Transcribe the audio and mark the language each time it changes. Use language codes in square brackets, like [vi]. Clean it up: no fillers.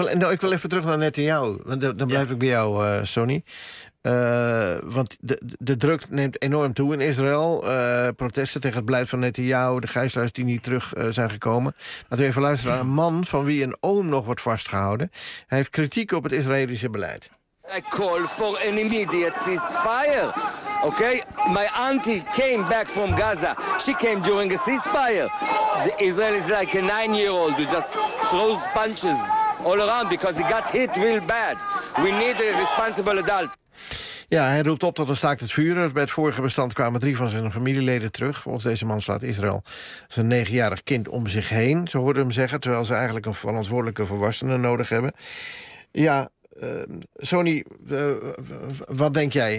[nl] Ik wil even terug naar Netanyahu. Dan blijf ik bij jou, Sonny. Want de druk neemt enorm toe in Israël. Protesten tegen het beleid van Netanyahu, de gijzelaars die niet terug zijn gekomen. Laten we even luisteren naar een man van wie een oom nog wordt vastgehouden. Hij heeft kritiek op het Israëlische beleid. [en] I call for an immediate ceasefire. Okay? My auntie came back from Gaza. She came during a ceasefire. The Israel is like a 9-year-old who just throws punches all around because he got hit real bad. We need a responsible adult. [nl] Ja, hij roept op tot een staakt het vuur. Bij het vorige bestand kwamen 3 van zijn familieleden terug. Volgens deze man slaat Israël zijn 9-jarig kind om zich heen. Zo hoorden hem zeggen, terwijl ze eigenlijk een verantwoordelijke volwassene nodig hebben. Ja, Sonny, wat denk jij?